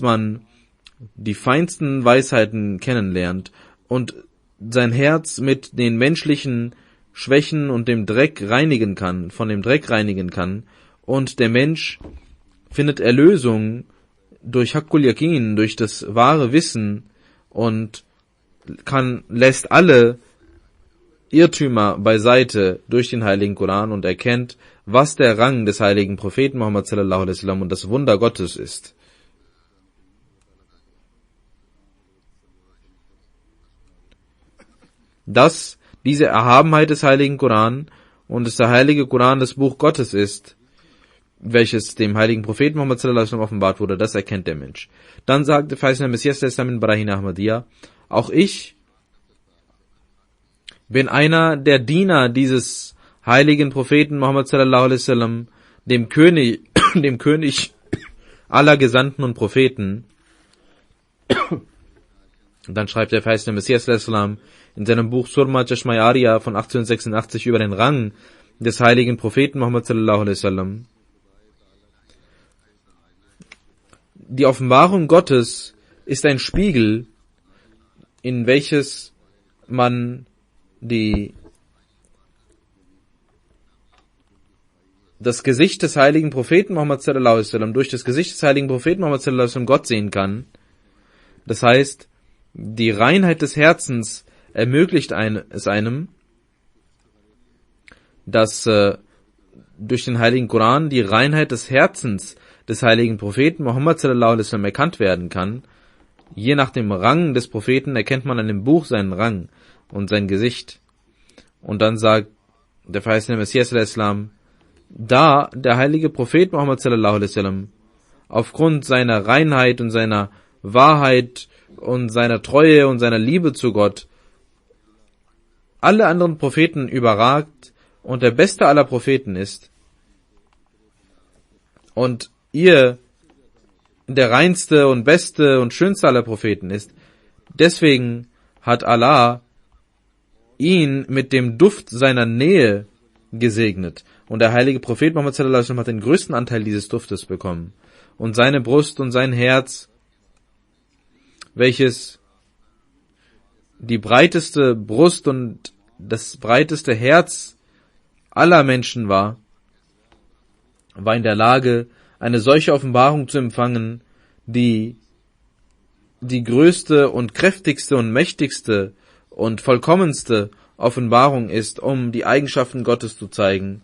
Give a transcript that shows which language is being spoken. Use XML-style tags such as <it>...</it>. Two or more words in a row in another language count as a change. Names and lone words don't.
<de>man die feinsten Weisheiten kennenlernt und sein Herz mit den menschlichen Schwächen und dem Dreck reinigen kann, von dem Dreck reinigen kann, und der Mensch findet Erlösung durch</de> <ar>حق اليقين,</ar> <de>durch das wahre Wissen, und lässt alle Irrtümer beiseite durch den heiligen Koran und erkennt, was der Rang des heiligen Propheten Muhammad</de> <ar>صلى الله عليه وسلم</ar> <de>und das Wunder Gottes ist. Dass diese Erhabenheit des heiligen Koran und dass der heilige Koran das Buch Gottes ist, welches dem heiligen Propheten Muhammad</de> <ar>صلى الله عليه وسلم</ar> <de>offenbart wurde, das erkennt der Mensch. Dann sagte verheißener Messias al-Islam in Barahina Ahmadiyya: Auch ich bin einer der Diener dieses heiligen Propheten Muhammad</de> <ar>صلى الله عليه وسلم,</ar> <de>dem König aller Gesandten und Propheten. Und dann schreibt der verheißene Messias al-Islam in seinem Buch Surma Chashma Arya von 1886 über den Rang des heiligen Propheten Muhammad</de> <ar>صلى الله عليه وسلم:</ar> <de>Die Offenbarung Gottes ist ein Spiegel, in welches man das Gesicht des heiligen Propheten Muhammad</de> <ar>صلى الله عليه وسلم</ar> <de>durch das Gesicht des heiligen Propheten Muhammad</de> <ar>صلى الله عليه وسلم</ar> <de>Gott sehen kann. Das heißt, die Reinheit des Herzens ermöglicht es einem, dass durch den heiligen Koran die Reinheit des Herzens des heiligen Propheten Muhammad</de> <ar>صلى الله عليه وسلم</ar> <de>erkannt werden kann. Je nach dem Rang des Propheten erkennt man an dem Buch seinen Rang und sein Gesicht. Und dann sagt der verheißene Messias al-Islam: Da der heilige Prophet Muhammad</de> <ar>صلى الله عليه وسلم</ar> <de>aufgrund seiner Reinheit und seiner Wahrheit und seiner Treue und seiner Liebe zu Gott alle anderen Propheten überragt und der beste aller Propheten ist und ihr der reinste und beste und schönste aller Propheten ist, deswegen hat Allah ihn mit dem Duft seiner Nähe gesegnet. Und der heilige Prophet Muhammad</de> <ar>صلى الله عليه وسلم</ar> <de>hat den größten Anteil dieses Duftes bekommen. Und seine Brust und sein Herz, welches die breiteste Brust und das breiteste Herz aller Menschen war in der Lage, eine solche Offenbarung zu empfangen, die die größte und kräftigste und mächtigste und vollkommenste Offenbarung ist, um die Eigenschaften Gottes zu zeigen.</de>